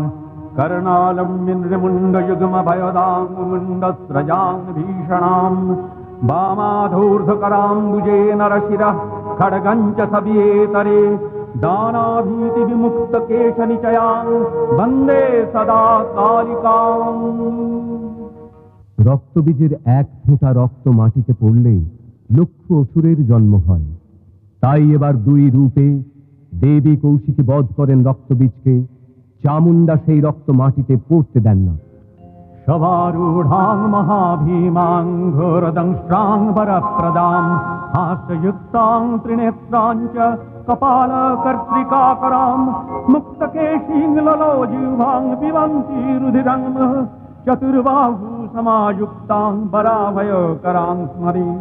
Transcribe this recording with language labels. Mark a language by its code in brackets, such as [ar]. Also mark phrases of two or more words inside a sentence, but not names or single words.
[sa] कर्णालम्बिन्द्रमुण्डयुग्मभयदां मुण्डस्रजां भीषणां, वामाधूर्ध्वकराम्बुजे नरशिरः खड्गं च सवियेतरे, दानाभीतिविमुक्तकेशनिचयां वन्दे सदा कालिकाम्। [bn] রক্তবীজের এক ফোঁটা রক্ত মাটিতে পড়লে লক্ষ অসুরের জন্ম হয়। তাই এবার দুই রূপে দেবী কৌশিকী বধ করেন রক্তবীজকে। চামুণ্ডা সেই রক্ত মাটিতে পড়তে দেন না। [sa] शवारूढां महाभीमां घोरदंष्ट्रां वरप्रदां, हास्ययुक्तां त्रिनेत्रां च कपालकर्त्रिकाकरां, मुक्तकेशीं ललोजिह्वां पिबन्ती रुधिरं, चतुर्बाहु समायुक्तां वराभयकरां स्मरे।